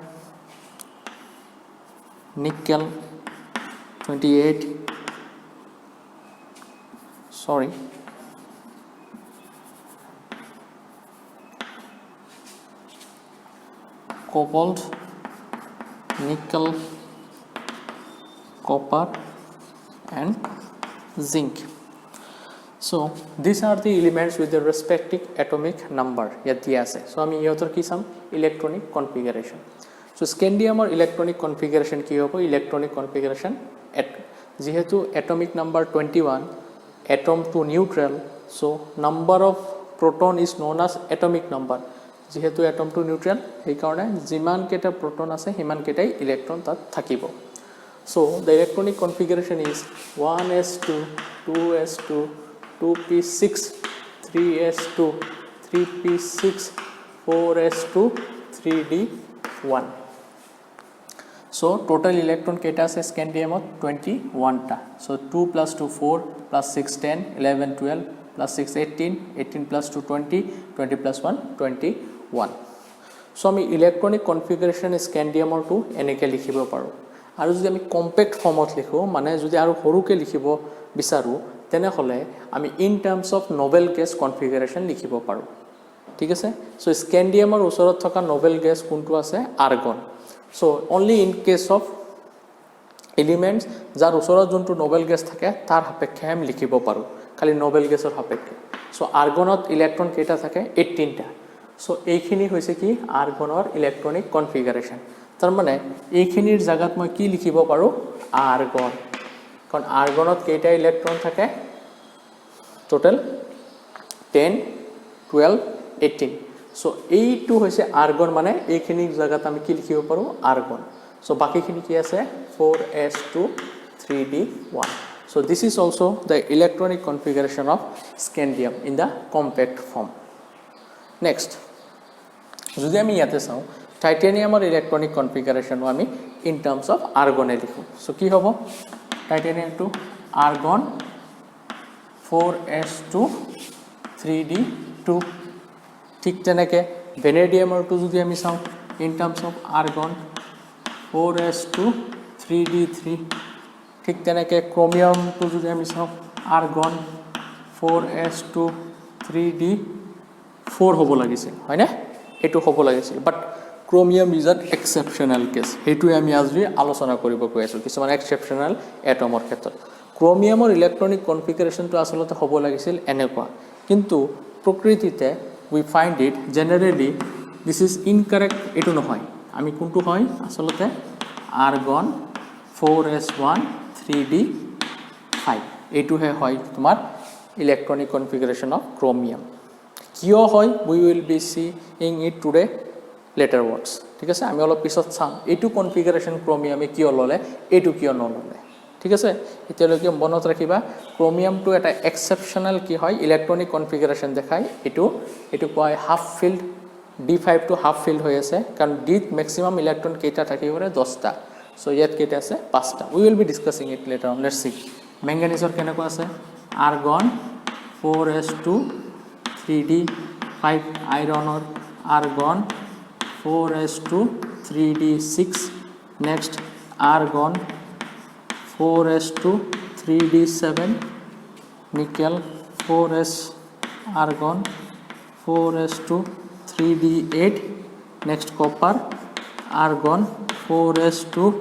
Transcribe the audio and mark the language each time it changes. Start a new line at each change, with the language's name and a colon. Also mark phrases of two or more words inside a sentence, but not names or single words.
English: nickel, 28 cobalt, nickel, copper and zinc. So these are the elements with the respective atomic number.
Assamese: So আমি ইহতৰ কি চাম
English: electronic configuration. So scandium or electronic configuration
Assamese: কি হ'ব?
English: Electronic configuration যেহেতু atomic number 21, atom to neutral, so number of proton is known as atomic number.
Assamese: যেহেতু atom to neutral এই কারণে যিমান কেটা proton আছে হিমান কেটাই electron তাত থাকিব.
English: So the electronic configuration is 1s2, 2s2, 2p6, 3s2, 3p6, 4s2, 3d1. So total electron
Assamese: কেটা আছে স্ক্যান্ডিয়ামত 21 টা.
English: So 2 plus 2 4 plus 6 10 11 12 plus 6 18 18 plus 2 20 20 plus 1 21.
Assamese: So আমি
English: electronic configuration
Assamese: স্ক্যান্ডিয়ামৰ টু এনেকে লিখিব পাৰো. আৰু যদি আমি
English: compact form
Assamese: লিখো মানে যদি আৰু সৰুকে লিখিব বিচাৰো তেনে হলে আমি
English: in terms of noble gas configuration
Assamese: লিখিব পাৰো. ঠিক আছে? সো স্ক্যান্ডিয়ামৰ ওচৰত থকা
English: noble gas
Assamese: কোনটো আছে? আর্গন.
English: So only in case of elements
Assamese: যার ওচৰত যোনটো
English: noble gas
Assamese: থাকে তাৰ সাপেক্ষে আমি লিখিব পাৰো খালি
English: noble gas
Assamese: সাপেক্ষে. সো আর্গনত ইলেক্ট্রন কেটা থাকে? 18 টা. সো এইখিনি হৈছে কি আর্গনৰ
English: electronic configuration.
Assamese: তাৰ মানে এইখিনিৰ জায়গাত মই কি লিখিব পাৰো? আর্গন. কাৰণ আর্গনত কেটা ইলেক্ট্রন থাকে? টোটাল 10 12 18. সো এইটো হৈছে আর্গন মানে এইখিনি জায়গাত আমি কি লিখিব পাৰো? আর্গন. সো বাকিখিনি কি আছে? 4s2 3d1.
English: So this is also the electronic configuration of scandium in the compact form. Next,
Assamese: যদি আমি ইয়াতে চাও টাইটেনিয়ামৰ
English: electronic configuration
Assamese: আমি
English: in terms of argon
Assamese: এ লিখো. সো কি হ'ব? টাইটেনিয়াম টু argon 4s2 3d2. ঠিক তেনেকে ভেনেডিয়ামৰ টু যদি আমি চাও
English: in terms of argon
Assamese: 4s2 3d3. ঠিক তেনেকে ক্রোমিয়াম টু যদি আমি চাও argon 4s2 3d4 হ'ব লাগিছিল, হয় না? এটো হ'ব লাগিছিল,
English: but chromium is an exceptional case.
Assamese: হেতুই আমি আজি আলোচনা কৰিব গৈ আছো কিছুমান
English: exceptional atom
Assamese: ক্ষেত্ৰত. ক্রোমিয়ামৰ
English: electronic configuration
Assamese: আসলতে হ'ব লাগিছিল এনেকুৱা, কিন্তু প্রকৃতিতে
English: we find it generally this is incorrect.
Assamese: এটো নহয়, আমি কোনটো হয় আসলতে argon 4s1 3d5 এটো হয় তোমার
English: electronic configuration of chromium.
Assamese: কিয় হয়
English: we will be seeing it today. later words
Assamese: ঠিক আছে আমি অলপ পিছত চাম এইটো কনফিগাৰেশ্যন ক্ৰমিয়ামে কিয় ল'লে এইটো কিয় নল'লে ঠিক আছে এতিয়ালৈকে মনত ৰাখিবা ক্ৰমিয়ামটো এটা এক্সেপশ্যনেল কি হয়
English: electronic configuration
Assamese: দেখায় এইটো কয়
English: half filled
Assamese: D5 টো হাফ ফিল্ড হৈ আছে কাৰণ ডিত
English: maximum electron
Assamese: কেইটা থাকিব পাৰে 10টা সো ইয়াত কেইটা আছে 5টা
English: we will be discussing it later on let's see মেংগানিজৰ
Assamese: কেনেকুৱা আছে
English: আৰ্গন 4s2 3d5 আইৰণৰ argon 4s2 3d6 next argon 4s2 3d7 nickel 4s argon 4s2 3d8 next copper argon 4s2